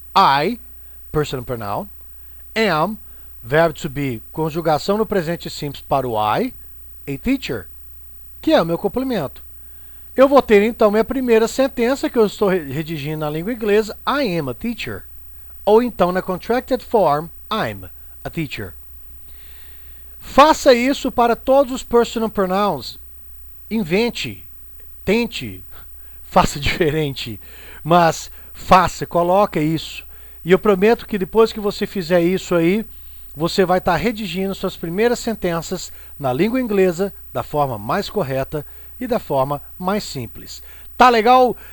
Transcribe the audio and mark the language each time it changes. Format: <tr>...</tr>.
<en>I, personal pronoun, am,</en> <pt>verbo to be, conjugação no presente simples para o I,</pt> <en>a teacher,</en> <pt>que é o meu complemento. Eu vou ter então minha primeira sentença que eu estou redigindo na língua inglesa,</pt> <en>I am a teacher.</en> <pt>Ou então na contracted form,</pt> <en>I'm a teacher.</en> <pt>Faça isso para todos os personal pronouns. Invente, tente, faça diferente, mas faça, coloque isso. E eu prometo que depois que você fizer isso aí, você vai estar redigindo suas primeiras sentenças na língua inglesa da forma mais correta e da forma mais simples. Tá legal?</pt>